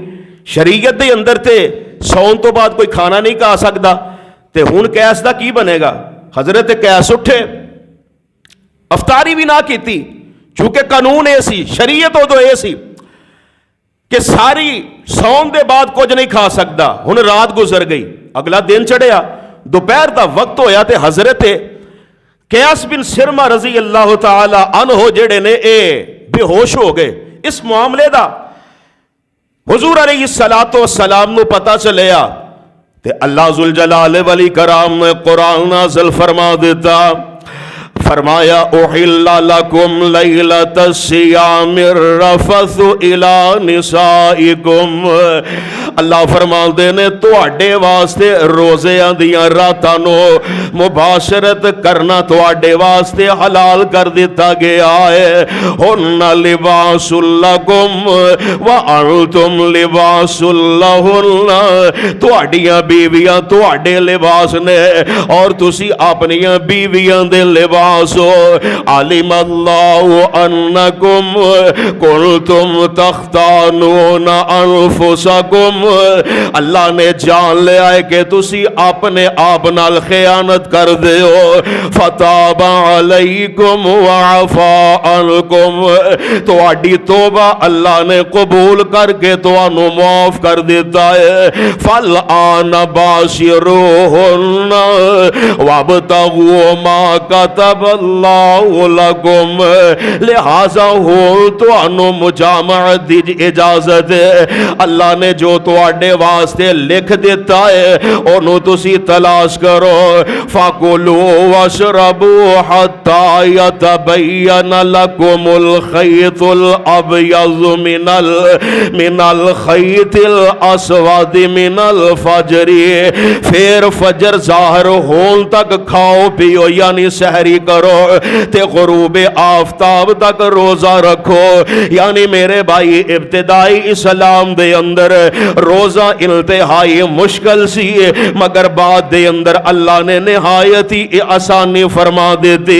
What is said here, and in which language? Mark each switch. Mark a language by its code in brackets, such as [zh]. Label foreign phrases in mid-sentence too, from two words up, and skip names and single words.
[pa] شریعت دے اندر تے سون تو بعد کوئی کھانا نہیں کھا سکتا تے ہن قیس دا کی بنے گا. حضرت قیس اٹھے, افطاری بھی نہ کیتی چونکہ قانون اے سی, شریعت ادو اے سی کہ ساری سون دے بعد کچھ نہیں کھا سکتا. ہن رات گزر گئی, اگلا دن چڑھیا, دوپہر دا وقت ہویا تے حضرت قیس بن سرمہ [ar] رضی اللہ تعالی عنہ [pa] جڑے نے اے بے ہوش ہو گئے. اس معاملے دا حضور [ar] علیہ السلام [pa] نو پتہ چلیا تے اللہ [ar] ذوالجلال والاکرام [pa] نے قرآن نازل فرما دیتا. [ar] فرمایا احل لکم لیلۃ الصیام الرفث الی نسائکم. [pa] اللہ فرما دے نے تواڈے واسطے روزیاں دیاں راتاں نو مباشرت کرنا تواڈے واسطے حلال کر دیتا گیا ہے. [ar] ہن لباس لکم وانتم لباس لہن. [pa] تواڈیاں بیویاں تواڈے لباس نے اور تسی اپنیاں بیویاں دے لباس. [ar] علم اللہ انکم کنتم تختانون انفسکم. [pa] اللہ نے جان لیا ہے کہ تسی اپنے آپ نال خیانت کر دے ہو. [ar] فتاب علیکم وعفا عنکم. [pa] تو آڈی توبہ اللہ نے قبول کر کے تو انو معاف کر دیتا ہے. [ar] فالآن باشروہن وابتغوا ما کتب اللہ لکم. [pa] لہذا ہو تو انو مجامعت دی اجازت ہے. اللہ نے جو تو آڈے واسطے لکھ دیتا ہے انو تسی تلاش کرو. [ar] فَكُلُوا وَاشْرَبُوا حَتَّى يَتَبَيَّنَ لَكُمُ الْخَيْطُ الْأَبْيَضُ مِنَ الْخَيْطِ الْأَسْوَدِ مِنَ الْفَجْرِ. [pa] پھر فجر ظاہر ہون تک کھاؤ پیو یعنی سحری کرو تے غروب آفتاب تک روزہ رکھو. یعنی میرے بھائی ابتدائی اسلام دے اندر روزہ انتہائی مشکل سی مگر بعد دے اندر اللہ نے نہایت ہی آسانی فرما دیتی.